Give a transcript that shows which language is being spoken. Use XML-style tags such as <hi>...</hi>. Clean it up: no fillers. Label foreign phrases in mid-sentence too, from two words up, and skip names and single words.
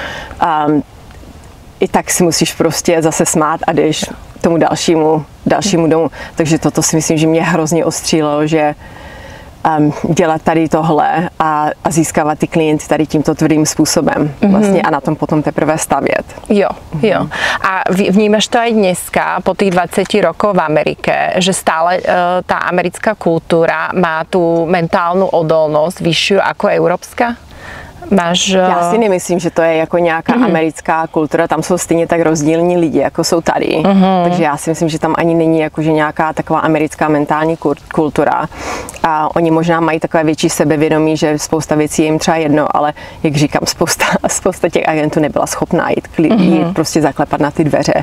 <cs>I tak si musíš prostě zase smát a jdeš tomu dalšímu domu. Takže toto si myslím, že mě hrozně ostřílelo, že dělat tady tohle a získávat ty klienty tady tímto tvrdým způsobem vlastně a na tom potom teprve stavět. Jo.</cs> <sk>A vnímaš to aj dneska, po tých 20 rokoch v Amerike, že stále tá americká kultúra má tú mentálnu odolnosť vyššiu ako európska?</sk> <cs>Já si nemyslím, že to je jako nějaká americká kultura, tam jsou stejně tak rozdílní lidi, jako jsou tady. Takže já si myslím, že tam ani není jakože nějaká taková americká mentální kultura. A oni možná mají takové větší sebevědomí, že spousta věcí je jim třeba jedno, ale jak říkám, spousta těch agentů nebyla schopná jít prostě zaklepat na ty dveře.</cs>